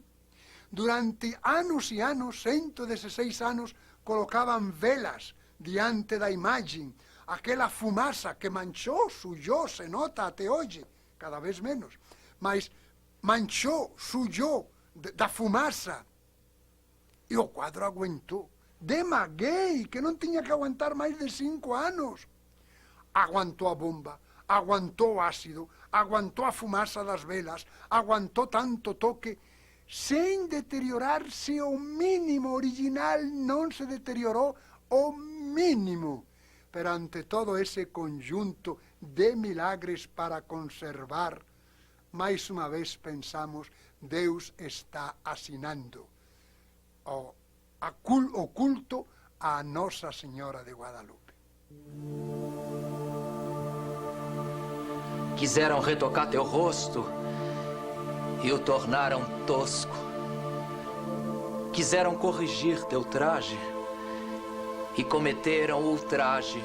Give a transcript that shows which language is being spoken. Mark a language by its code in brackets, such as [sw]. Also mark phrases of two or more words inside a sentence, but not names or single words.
[gl] Durante anos e anos, 116 anos, colocaban velas diante da imaxe. [pt] Aquela fumaça que manchou, sujou, se nota até hoje, cada vez menos. Mas manchou, sujou da fumaça. E o quadro aguentou. [gl] De maguei, que non tiña que aguantar máis de 5 anos. Aguantou a bomba, aguantou o ácido, aguantou a fumaça das velas, aguantou tanto toque, sen deteriorarse o mínimo. Original non se deteriorou o mínimo. Pero ante todo ese conjunto de milagres para conservar, máis unha vez pensamos, Deus está asinando o culto a Nosa Señora de Guadalupe. [pt] Quiseram retocar teu rosto e o tornaram tosco. Quiseram corrigir teu traje e cometeram ultraje.